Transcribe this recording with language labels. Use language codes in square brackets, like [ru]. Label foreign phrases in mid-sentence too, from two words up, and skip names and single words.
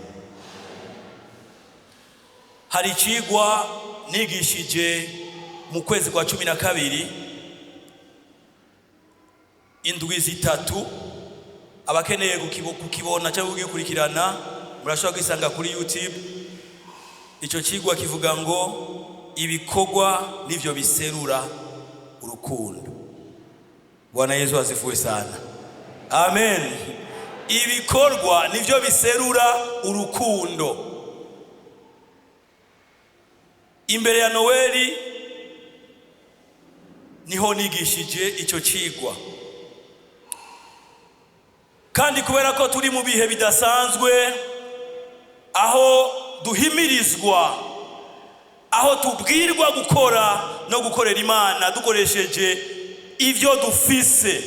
[rn] Hari ikigwa nigishije mu kwezi kwa 12 indwi zitatu. Abakeneye kukibona cyangwa kugikurikirana murashobora kwisanga kuri YouTube. Icyo kigwa kivuga ngo ibikorwa nivyo biserura urukundo. [sw] Bwana Yesu asifiwe sana. Amen. [rn] Ibikorwa nivyo biserura urukundo. Imbere ya Noeli niho nigishije icyo kigwa, kandi kubera ko turi mu bihe bidasanzwe, aho duhimirizwa, aho tubwirwa gukora no gukorera Imana dukoresheje ivyo dufise.